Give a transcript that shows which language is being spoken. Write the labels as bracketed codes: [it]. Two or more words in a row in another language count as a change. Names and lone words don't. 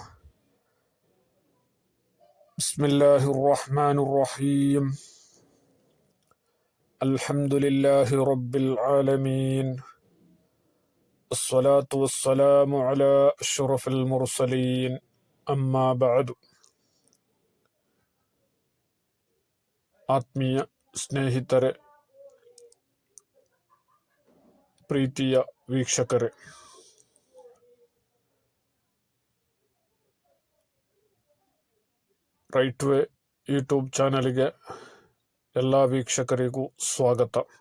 [ar] بسم الله الرحمن الرحيم. الحمد لله رب العالمين. الصلاة والسلام على أشرف المرسلين. أما بعد. [kn] ಆತ್ಮೀಯ ಸ್ನೇಹಿತರೆ, ಪ್ರೀತಿಯ ವೀಕ್ಷಕರೇ, ರೈಟ್ ವೇ ಯೂಟ್ಯೂಬ್ ಚಾನಲ್ಗೆ ಎಲ್ಲ ವೀಕ್ಷಕರಿಗೂ ಸ್ವಾಗತ.